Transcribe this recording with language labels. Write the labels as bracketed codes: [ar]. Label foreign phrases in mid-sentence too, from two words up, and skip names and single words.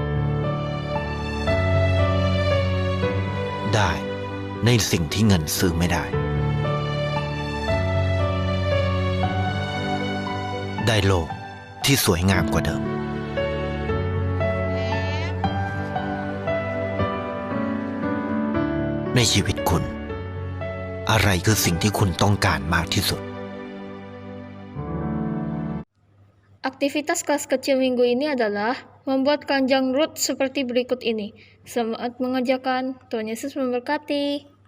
[th] ได้ในสิ่งที่เงินซื้อไม่ได้ได้โลกที่สวยงามกว่าเดิมในชีวิตคุณอะไรคือสิ่งที่คุณต้องการมากที่สุด [id] Aktivitas kelas kecil minggu ini adalah membuat keranjang Ruth seperti berikut ini. Selamat mengerjakan. Tuhan Yesus memberkati.